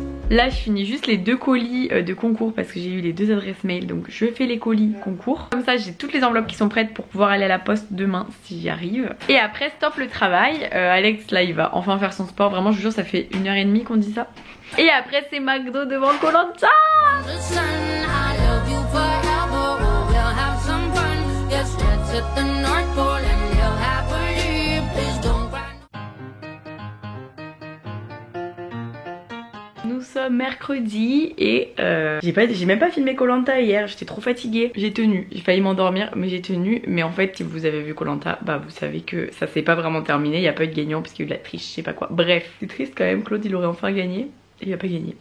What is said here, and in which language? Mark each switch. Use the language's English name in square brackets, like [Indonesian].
[French] Là je finis juste les 2 colis de concours parce que j'ai eu les 2 adresses mail, donc je fais les colis concours. Comme ça j'ai toutes les enveloppes qui sont prêtes pour pouvoir aller à la poste demain si j'y arrive. Et après stop le travail, Alex là il va enfin faire son sport, vraiment je vous jure ça fait 1h30 qu'on dit ça. Et après c'est McDo devant Koh Lanta. [English] The sun, I love you forever. Oh, we'll have some fun. Yes, let's hit the North Pole and live happily. Please don't cry. [French] Nous sommes mercredi et j'ai même pas filmé Koh Lanta hier, j'étais trop fatiguée. J'ai tenu, j'ai failli m'endormir mais j'ai tenu. Mais en fait si vous avez vu Koh Lanta, bah vous savez que ça s'est pas vraiment terminé, il y a pas eu de gagnant parce qu'il y a eu de la triche, je sais pas quoi. Bref, c'est triste quand même, Claude il aurait enfin gagné. Il a pas gagné.